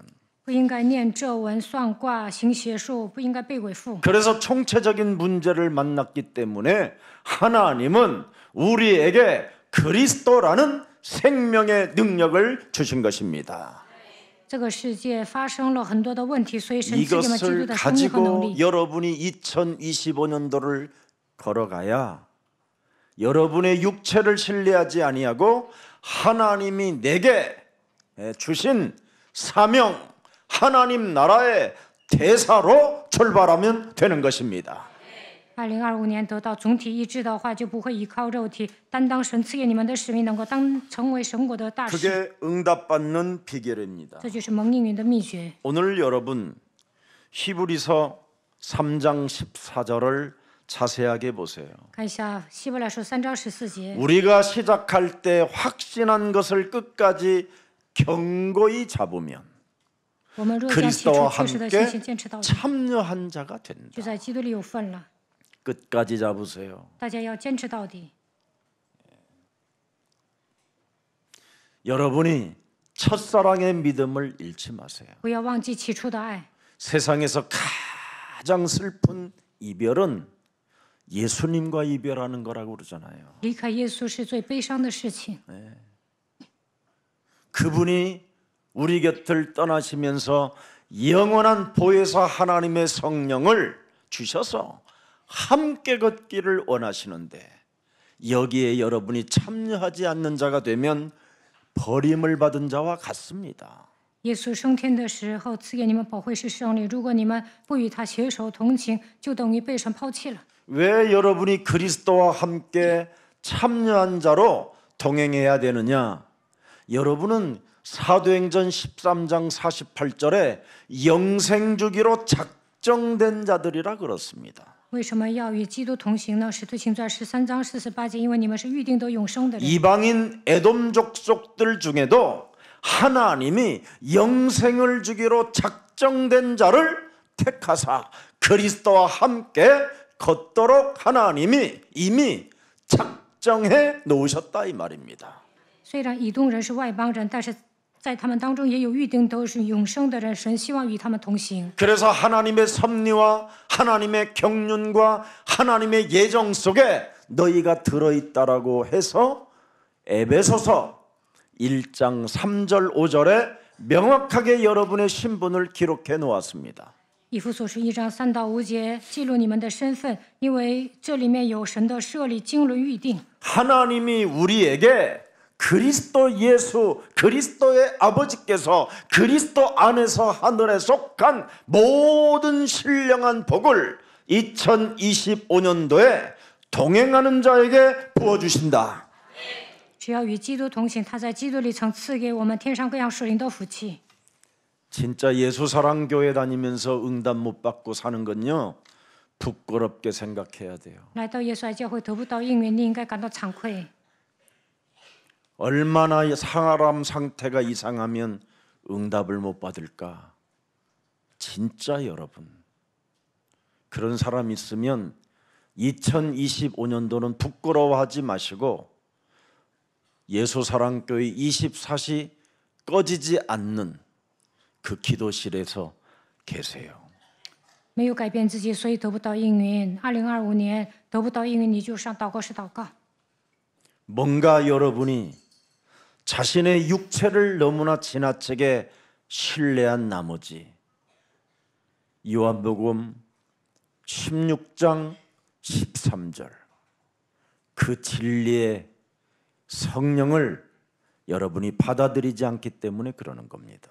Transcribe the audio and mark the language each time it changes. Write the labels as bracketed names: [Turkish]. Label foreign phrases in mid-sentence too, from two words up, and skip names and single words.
[Chinese] 不应该念咒文、算卦、行邪术，不应该被鬼附。 [Korean] 그래서 총체적인 문제를 만났기 때문에 하나님은 우리에게 그리스도라는 생명의 능력을 주신 것입니다. [Chinese] 这个世界发生了很多的问题，所以神赐给我们基督 [Korean] 이것을 [Chinese] 的生命和能 [Korean] 가지고 [Chinese] 力。 [Korean] 여러분이 2025년도를 걸어가야 여러분의 육체를 신뢰하지 아니하고 하나님이 내게 주신 사명, 하나님 나라의 대사로 출발하면 되는 것입니다. [Chinese] 2025 年得到总体医治的话，就不会依靠肉体，担当神赐给你们的使命，能够成为神国的大使。 [Korean] 그게 응답받는 비결입니다. [Chinese] 这就是蒙应允的秘诀。 [Korean] 오늘 여러분 히브리서 3장 14절을 자세하게 보세요. [Chinese] 看一下希伯来书3章14节， [Korean] 우리가 시작할 때 확신한 것을 끝까지 견고히 잡으면 [Chinese] 我们若将起初 [Korean] 그리스도와 [Chinese] 确实的信 [Korean] 함께 [Chinese] 心坚持到底， [Korean] 참여한 자가 [Chinese] 就 [Korean] 된다. [Chinese] 在基督里有份了。 [Korean] 끝까지 잡으세요. [Chinese] 大家要坚持到底。 [Korean] 여러분이 첫사랑의 믿음을 잃지 마세요. [Chinese] 不要忘记起初的爱。 [Korean] 세상에서 가장 슬픈 이별은 예수님과 이별하는 거라고 그러잖아요. [Chinese] 离开耶稣是最悲伤的事情。 [Korean] 그분이 우리 곁을 떠나시면서 영원한 보혜사 하나님의 성령을 주셔서 함께 걷기를 원하시는데 여기에 여러분이 참여하지 않는 자가 되면 버림을 받은 자와 같습니다. [Chinese] 耶稣升天的时候赐给你们保惠师圣灵，如果你们不与他携手同行，就等于被神抛弃了。 [Korean] 왜 여러분이 그리스도와 함께 참여한 자로 동행해야 되느냐? 여러분은 사도행전 13장 48절에 영생주기로 작정된 자들이라 그렇습니다. [Chinese] 为什么要与基督同行呢？使徒行传13章48节，因为你们是预定得永生的人。 [Korean] 이방인 에돔 족속들 중에도 하나님이 영생을 주기로 작정된 자를 택하사 그리스도와 함께 걷도록 하나님이 이미 작정해 놓으셨다 이 말입니다. [Chinese] 虽然以东人是外邦人，但是在他们当中也有预定都是永生的人，神希望与他们同行。 [Korean] 그래서 하나님의 섭리와 하나님의 경륜과 하나님의 예정 속에 너희가 들어있다라고 해서 에베소서 1장 3절 5절에 명확하게 여러분의 신분을 기록해 놓았습니다. [Chinese] 以弗所书1章3到5节记录你们的身份，因为这里面有神的设立、经纶预定。 [Korean] 하나님이 우리에게 그리스도 예수, 그리스도의 아버지께서 그리스도 안에서 하늘에 속한 모든 신령한 복을 2025년도에 동행하는 자에게 부어주신다. [Chinese] 只要与基督同行，他在基督里曾赐给我们天上各样属灵的福气。 [Korean] 진짜 예수사랑교회 다니면서 응답 못 받고 사는 건요 부끄럽게 생각해야 돼요. [Chinese] 来到耶稣爱教会得不到应允，你应该感到惭愧。 [Korean] 얼마나 사람 상태가 이상하면 응답을 못 받을까? 진짜 여러분 그런 사람 있으면 2025년도는 부끄러워하지 마시고 예수사랑교회 24시 꺼지지 않는 그 기도실에서 계세요. [Chinese] 没有改变自己，所以得不到应允。2025年得不到应允，你就上祷告室祷告。 [Korean] 뭔가 여러분이 자신의 육체를 너무나 지나치게 신뢰한 나머지 요한복음 16장 13절 그 진리의 성령을 여러분이 받아들이지 않기 때문에 그러는 겁니다.